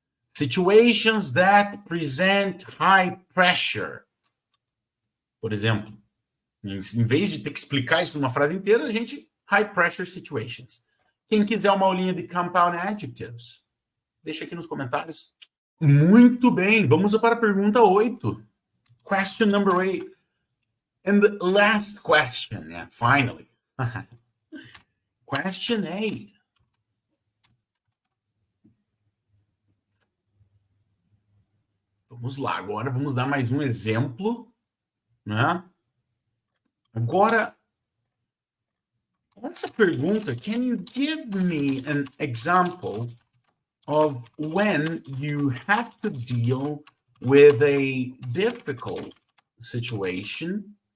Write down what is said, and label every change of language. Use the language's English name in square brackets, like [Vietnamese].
[English] Situations that present high pressure. [Portuguese] Por exemplo, em vez de ter que explicar isso numa frase inteira, a gente high pressure situations. Quem quiser uma aulinha de compound adjectives, deixa aqui nos comentários. Muito bem, vamos para a pergunta 8. [English] Question number 8. And the last question, yeah, finally. Question 8. [Portuguese] Vamos lá, agora vamos dar mais um exemplo, né? Agora, essa pergunta, [English] can you give me an example of when you had to deal with a difficult situation?